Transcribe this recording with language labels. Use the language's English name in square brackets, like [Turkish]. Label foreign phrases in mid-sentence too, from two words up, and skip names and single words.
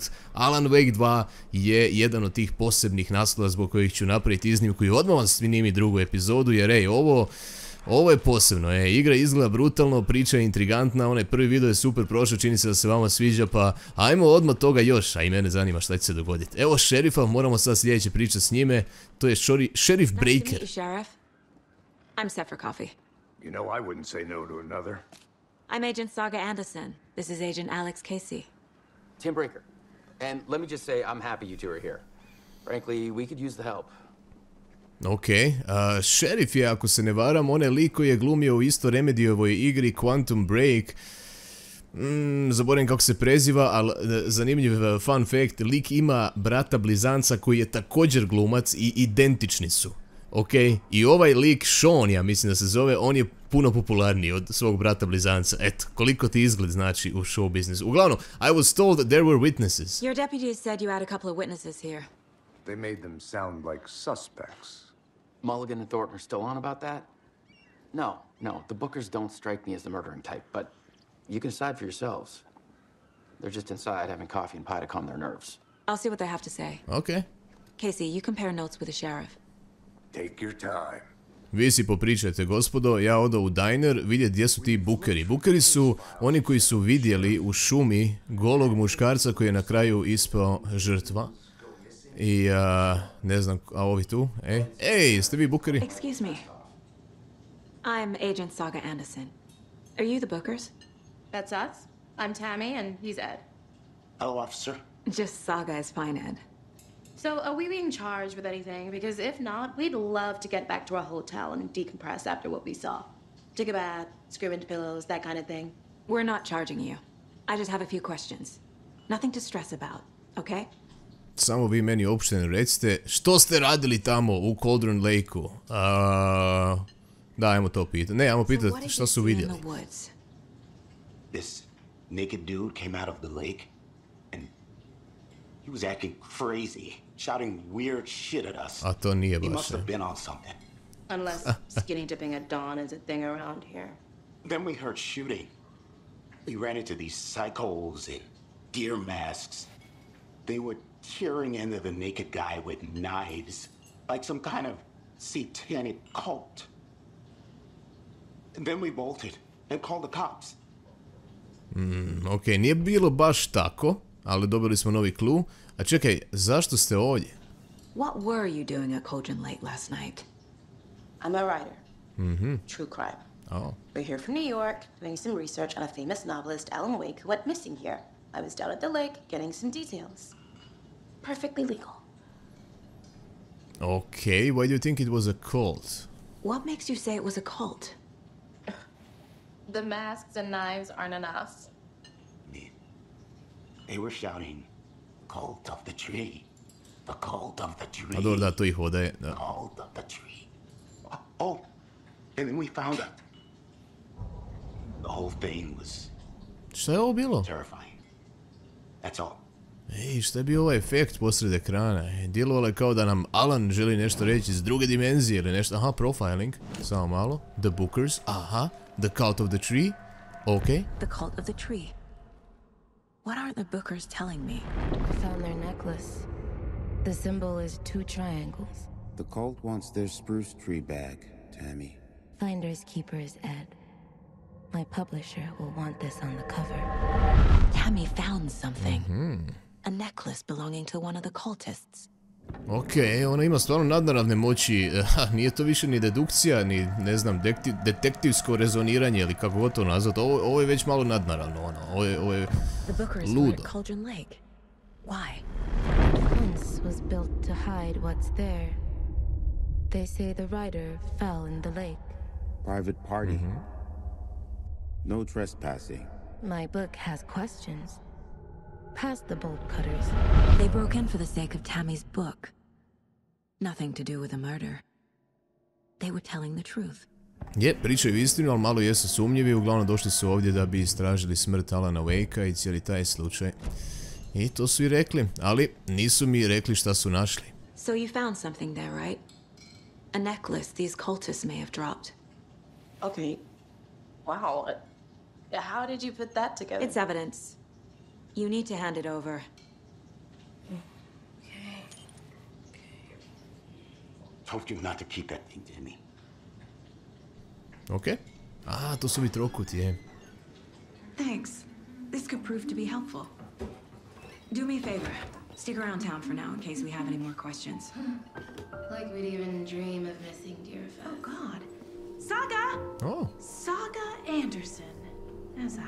[Croatian] Alan Wake 2 je jedan od tih posebnih naslova zbog kojih ću napraviti iznimku i odmah vam snimim drugu epizodu, jer ej, ovo je posebno, igra izgleda brutalno, priča je intrigantna, onaj prvi video je super prošao, čini se da se vama sviđa, pa ajmo odmah toga još, a i mene zanima šta će se dogoditi. Evo šerifa, moramo sad sljedeće pričati s njime, to je šerif Breaker. [English] I'm set for coffee. You know, I wouldn't say no to another. I'm Agent Saga Anderson. This is Agent Alex Casey. Tim Breaker. And let me just say I'm happy you two are here. Frankly, we could use the help. [Croatian] Ok, šerif je, ako se ne varam, onaj lik koji je glumio u isto Remediovoj igri Quantum Break. Zaboravim kako se preziva, ali zanimljiv [English] fun fact, [Croatian] lik ima brata blizanca koji je također glumac i identični su. Ok, i ovaj lik, Sean, ja mislim da se zove, on je puno popularniji od svog brata blizanca. Eto, koliko ti izgled znači u [English] show business. Uglavnom, I was told that there were witnesses. Your deputy said you had a couple of witnesses here. They made them sound like suspects. Mulligan and Thornton are still on about that? No, the Bookers don't strike me as the murdering type, but you can decide for yourselves. They're just inside having coffee and pie to calm their nerves. I'll see what they have to say. Ok. Casey, you compare notes with the sheriff. Take your time. [Croatian] Vi si popričajte, gospodo, ja odo u diner vidjeti gdje su ti bukeri. Bukeri su oni koji su vidjeli u šumi golog muškarca koji je na kraju ispao žrtva. I, ne znam, a ovi tu? Ej, jeste vi bukeri? [English] Excuse me. I'm Agent Saga Anderson. Are you the Bookers? That's us. I'm Tammy and he's Ed. Hello, officer. Just Saga is fine, Ed. So are we being charged with anything? Because if not, we'd love to get back to our hotel and decompress after what we saw. Take a bath, scream into pillows, that kind of thing. We're not charging you. I just have a few questions. Nothing to stress about, okay? [Croatian] Samo vi meni uopšte ne recite, što ste radili tamo u Cauldron Lake-u? Da, ajmo to pitati. Ne, ajmo pitati što su vidjeli. [English] This naked dude came out of the lake and he was acting crazy, shouting weird shit at us. [Croatian] A to nije baš. [English] He must have been on something. Unless skinny dipping at dawn is a thing around here. Then we heard shooting. We ran into these psychos in deer masks. They were tearing into the naked guy with knives, like some kind of satanic cult. And then we bolted and called the cops. [Croatian] Ok, nije bilo baš tako, ali dobili smo novi clue. A čekaj, zašto ste ovdje? [English] What were you doing at Cauldron Lake last night? I'm a writer. True crime. Oh. We're here from New York, doing some research on a famous novelist, Alan Wake, who went missing here. I was down at the lake, getting some details. Perfectly legal. Okay, why do you think it was a cult? What makes you say it was a cult? The masks and knives aren't enough. They were shouting, "Cult of the tree, the cult of the tree." [Croatian] A dobro, da, to ih odaje. Da. [English] Cult of the tree. Oh, and then we found out. The whole thing was [Croatian] Šta je ovo bilo? [English] terrifying. That's all. [Croatian] Ej, šta je bio ovaj efekt posred ekrana? Djelovalo je kao da nam Alan želi nešto reći iz druge dimenzije ili nešto. Aha, profiling. Samo malo. [English] The Bookers. Aha. The Cult of the Tree. Ok. The cult of the tree. What aren't the Bookers telling me? I found their necklace. The symbol is 2 triangles. The cult wants their spruce tree bag, Tammy. Finders keepers, Ed. My publisher will want this on the cover. Tammy found something. A necklace belonging to one of the cultists. [Croatian] Ok, ona ima stvarno nadnaravne moći. Nije to više ni dedukcija, ni, ne znam, detektivsko rezoniranje ili kako god to nazvat. Ovo je već malo nadnaravno, ono. Ovo je ludo. [English] The Cauldron Lake. Why? Fence was built to hide what's there. They say the writer fell in the lake. Private party. No trespassing. My book has questions. Past the bolt cutters. They broke in for the sake of Tammy's book. Nothing to do with the murder. They were telling the truth. [Croatian] Je, pričaju istinu, ali malo jesu sumnjivi. Uglavnom došli su ovdje da bi istražili smrt Alana Wakea i cijeli taj slučaj. I to su i rekli, ali nisu mi rekli šta su našli. [English] So you found something there, right? A necklace these cultists may have dropped. Okay. Wow. How did you put that together? It's evidence. You need to hand it over. Told you not to keep that thing to me. [Croatian] Ok. A, to su mi trokuti, je. [English] Thanks. This could prove to be helpful. Do me a favor. Stick around town for now in case we have any more questions. Like we'd even dream of missing dear Fez. Oh, God. Saga! O, Saga Anderson. As I